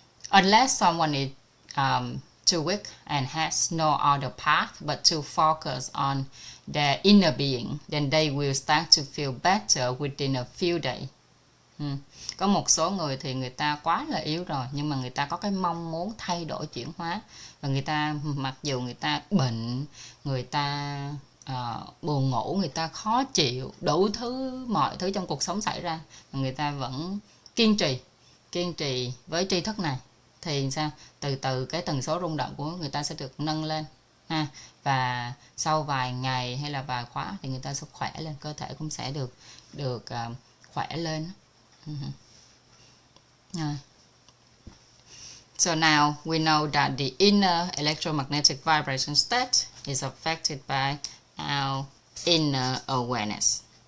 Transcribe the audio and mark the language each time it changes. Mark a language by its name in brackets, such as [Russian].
[English] unless someone is too weak and has no other path but to focus on their inner being, then they will start to feel better within a few days. [Vietnamese] Có một số người thì người ta quá là yếu rồi, nhưng mà người ta có cái mong muốn thay đổi chuyển hóa, và người ta mặc dù người ta bệnh, người ta buồn ngủ, người ta khó chịu, đủ thứ mọi thứ trong cuộc sống xảy ra, người ta vẫn kiên trì với tri thức này, thì sao từ từ cái tần số rung động của người ta sẽ được nâng lên ha, và sau vài ngày hay là vài khóa thì người ta sẽ khỏe lên, cơ thể cũng sẽ được khỏe lên. [English] So now we know that the inner electromagnetic vibration state is affected by our inner awareness.